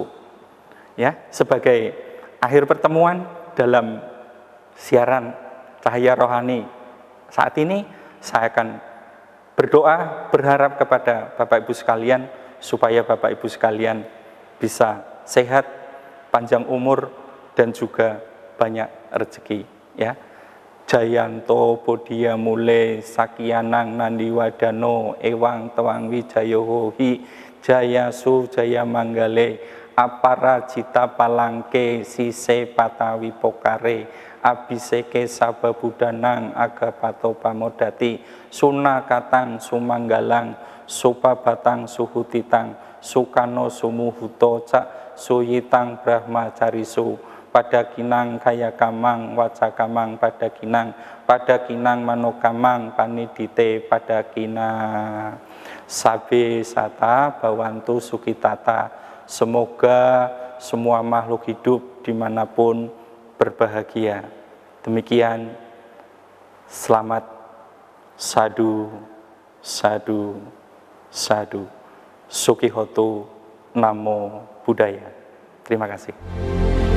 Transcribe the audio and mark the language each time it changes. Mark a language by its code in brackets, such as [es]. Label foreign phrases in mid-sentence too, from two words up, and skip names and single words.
[id] Ya, sebagai akhir pertemuan dalam siaran Cahaya Rohani saat ini, saya akan berdoa, berharap kepada Bapak Ibu sekalian, supaya Bapak Ibu sekalian bisa sehat, panjang umur, dan juga banyak rezeki. Ya. [pi] Jayanto Bodia Mule Sakyanang Nandiwadano Ewang Tewang Wijayohi Jayasu Jaya Manggale Aparajita Palangke Sise Patawi Pokare Abiseke Sababudanang Agapato Pamodati Sunakatang Sumanggalang Supabatang Suhutitang Sukano Sumuhuto Cak Suyitang Brahmacarisu pada kinang kaya kamang waca kamang pada kinang manokamang panidite pada kinang sabe sata bawantu sukitata. [id] Semoga semua makhluk hidup dimanapun berbahagia. Demikian, selamat, [pi] sadu, sadu, sadu. Sukihoto, Namo Buddhaya. [id] Terima kasih.